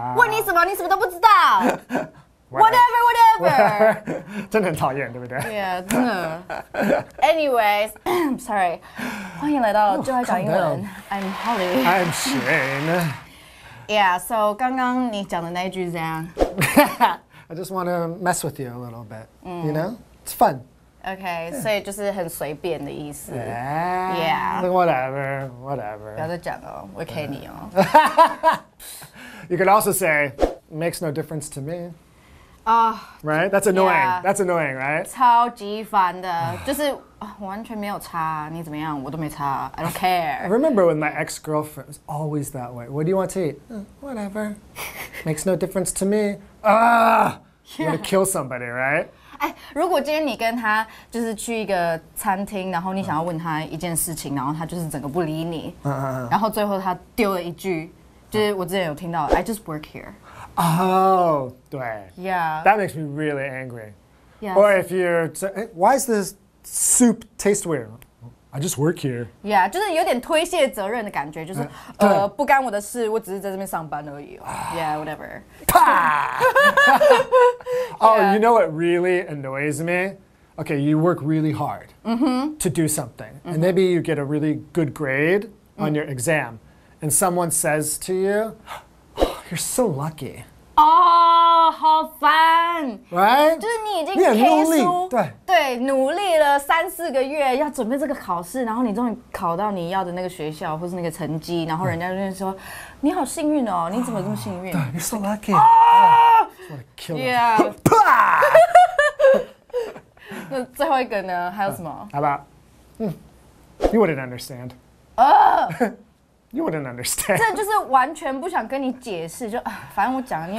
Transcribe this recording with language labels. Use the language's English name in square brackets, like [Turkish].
[Chinese] 问你什么，你什么都不知道。 [English] Whatever. [Chinese] 真的很讨厌，对不对？ Yeah， 真的。 [English] Anyways，sorry， [Chinese] 欢迎来到就爱讲英文。 [English] I'm Holly。 I'm Shane. Yeah，so [Chinese] 刚刚你讲的那一句是怎样？ [English] I just want to mess with you a little bit. You know? It's fun. [Chinese] OK， 所以就是很随便的意思。 [English] Yeah. Whatever. Whatever. [Chinese] 不要再讲了，我会 K 你哦。 [English] You could also say, makes no difference to me. 啊， Right? That's annoying. Yeah. That's annoying, right? [Chinese] 超级烦的，就是完全没有差，你怎么样我都没差 ， [English] I don't I care。 remember when my ex-girlfriend was always that way. What do you want to eat? Whatever. Makes no difference to me. You're gonna kill somebody, right? [Chinese] 哎，如果今天你跟他就是去一个餐厅，然后你想要问他一件事情，然后他就是整个不理你，然后最后他丢了一句，就是我之前有听到 ， [English] I just work here。 [Chinese] Oh, 对。 [English] Yeah. That makes me really angry. Yeah. Or if you're, why does this soup taste weird? I just work here. [Chinese] Yeah， 就是有点推卸责任的感觉，就是不干我的事，我只是在这边上班而已。 [English] Yeah，whatever。 Oh, you know what really annoys me okay, you work really hard to do something, and maybe you get a really good grade on your exam, and someone says to you, oh, you're so lucky. [Chinese] 哦，好烦 [English] Right? [Chinese] 就是你已经你很 K 努力书，对努力了3-4个月要准备这个考试，然后你终于考到你要的那个学校或是那个成绩，然后人家就会说你好幸运哦，你怎么这么幸运？ [English] You're so lucky. I just want to kill you. [Chinese] Yeah. 那最后一个呢？还有什么？ [English] How about? You wouldn't understand. You wouldn't understand. [Chinese] 这就是完全不想跟你解释，就反正我讲你也